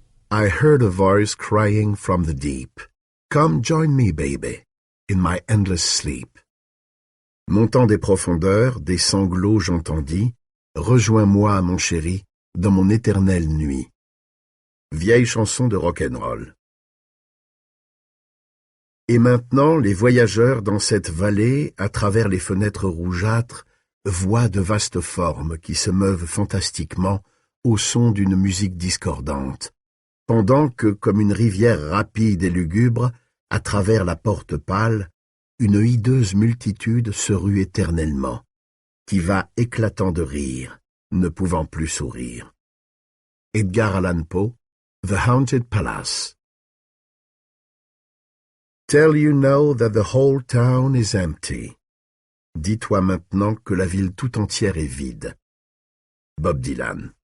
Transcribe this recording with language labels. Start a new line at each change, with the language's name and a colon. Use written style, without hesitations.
English: I heard a voice crying from the deep. Come join me, baby, in my endless sleep.
French: Montant des profondeurs, des sanglots j'entendis. Rejoins-moi, mon chéri, dans mon éternelle nuit. Vieille chanson de rock'n'roll. Et maintenant, les voyageurs dans cette vallée, à travers les fenêtres rougeâtres, voient de vastes formes qui se meuvent fantastiquement au son d'une musique discordante, pendant que, comme une rivière rapide et lugubre, à travers la porte pâle, une hideuse multitude se rue éternellement, qui va éclatant de rire, ne pouvant plus sourire.
English: Edgar Allan Poe, The Haunted Palace. Tell you now that the whole town is empty.
French: Dis-toi maintenant que la ville tout entière est vide. Bob Dylan.